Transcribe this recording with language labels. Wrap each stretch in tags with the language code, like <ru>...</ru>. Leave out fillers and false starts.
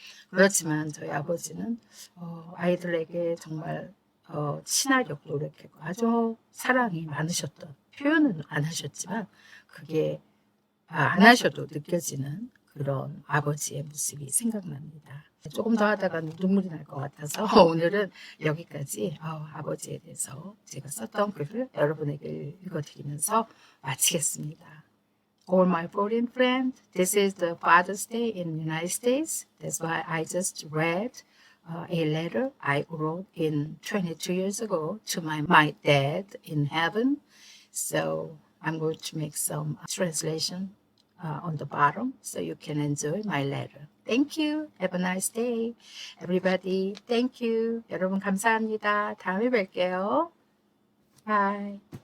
<ko>그렇지만 저희 아버지는 아이들에게 정말 친하려고 노력했고 아주 사랑이 많으셨던 표현은 안 하셨지만 그게 안 하셔도 느껴지는 그런 아버지의 모습이 생각납니다. 조금 더 하다가 눈물이 날 것 같아서 오늘은 여기까지 아버지에 대해서 제가 썼던 글을 여러분에게 읽어드리면서 마치겠습니다.</ko> <en>All my foreign friends, this is the Father's Day in the United States. That's why I just read a letter I wrote in 22 years ago to my dad in heaven. So I'm going to make some translation on the bottom so you can enjoy my letter. Thank you. Have a nice day. Everybody, thank you.</en> <ko>여러분 감사합니다. 다음에 뵐게요.</ko> <en>Bye.</en>